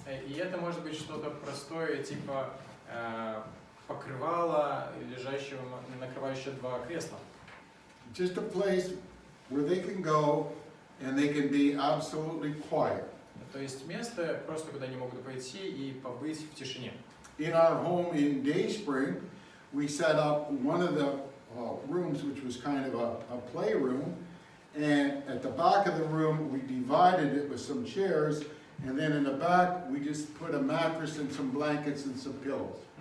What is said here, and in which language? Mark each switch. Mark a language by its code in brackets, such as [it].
[ru] И это может быть что-то простое, типа покрывало, лежащего, накрывающее два кресла. [en] Just a place where they can go and they can be absolutely quiet. [ru] То есть место, просто куда они могут пойти и побыть в тишине. [en] In our home in Dayspring, we set up one of the rooms, which was kind of a playroom, and at the back of the room, we divided it with some chairs, and then in the back, we just put a mattress and some blankets and some pillows.